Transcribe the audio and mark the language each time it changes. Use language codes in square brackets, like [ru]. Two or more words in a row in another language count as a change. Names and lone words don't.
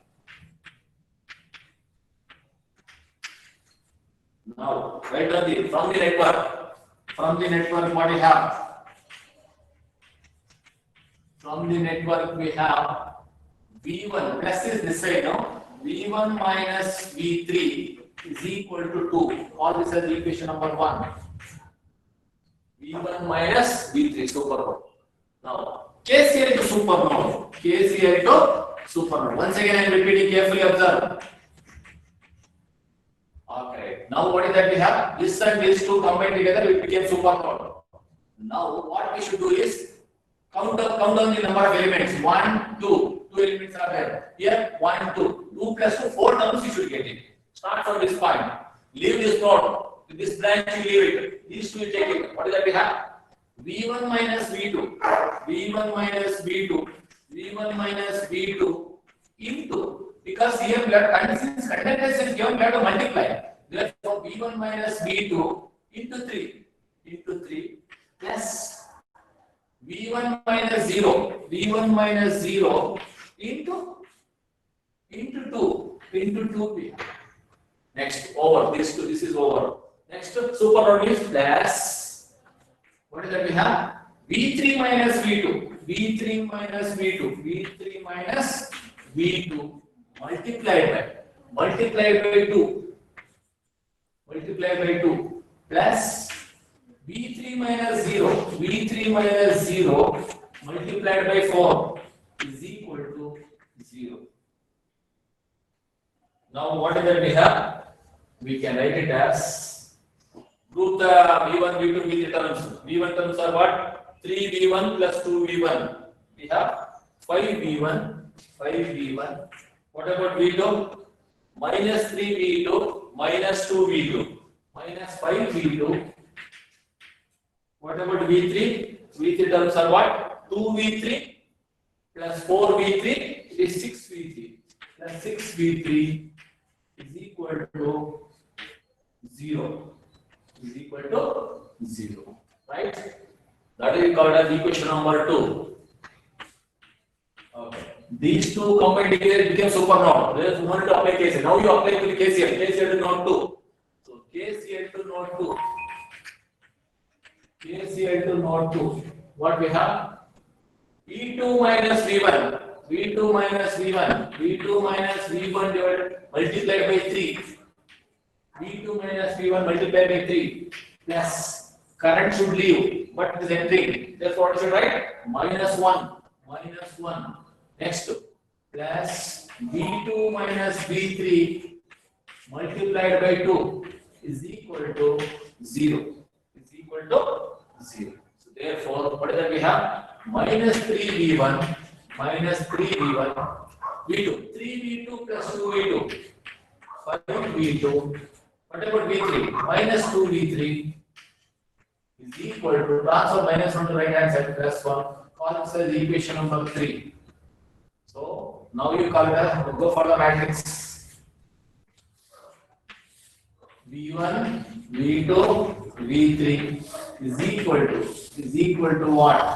[en] Now, right on the from the network, what we have? From the network, we have V1 plus is this side, no? V1 minus V3 is equal to 2. Call this as equation number 1. V1 minus V3 supernode. Now, KCL to supernode. KCL to supernode. Once again, I am repeating carefully, observe. Okay. Now what is that we have? This and these 2 combined together, it became supernode. Now what we should do is count down the number of elements. 1, 2. 2 elements are there. Here 1, 2. 2 plus 2, 4 terms you should get it. Start from this point. Leave this node. This branch you leave it. These 2 you take it. What is that we have? V1 minus V2. V1 minus V2. V1 minus V2 into. Because here we are conductance is given, we have to multiply. Therefore, V1 minus V2 into 3 plus V1 minus 0, V1 minus 0 into 2 into 2p. Next, over this two, this is over. Next, super node is plus. What is that we have? V3 minus V2, V3 minus V2, V3 minus V2 multiplied by 2, multiplied by 2 plus V3 minus 0, V3 minus 0 multiplied by 4 is equal to 0. Now what is that we have? We can write it as, group the V1, V2, V3 terms. V1 terms are what? 3V1 plus 2V1. We have 5V1, 5V1. What about V2? Minus 3V2, minus 2V2, minus 5V2. What about V3? V3 terms are what? 2V3 plus 4V3 is 6V3 plus 6V3 is equal to 0. Is equal to 0. Right? That is called as equation number 2. Okay. These two combined together became super node. There is one to apply KCL. Now you apply to the KCL. KCL to node 2. So KCL to node 2. KCL to node 2. What we have? V2 minus V1. V2 minus V1. V2 minus V1 divided multiplied by 3. V2 minus V1 multiplied by 3 plus current should leave, but it is entering. Therefore, what should write? Minus 1. Minus 1. Next, plus V2 minus V3 multiplied by 2 is equal to 0. Is equal to 0. So, therefore, what is that we have? Minus 3V1 minus 3V1 V2. 3V2 plus 2V2. 5V2. What about V3? Minus 2V3 is equal to, transfer minus 1 to right hand side plus 1. Call this as equation number 3. So now you call it as, go for the matrix. V1, V2, V3 is equal to what?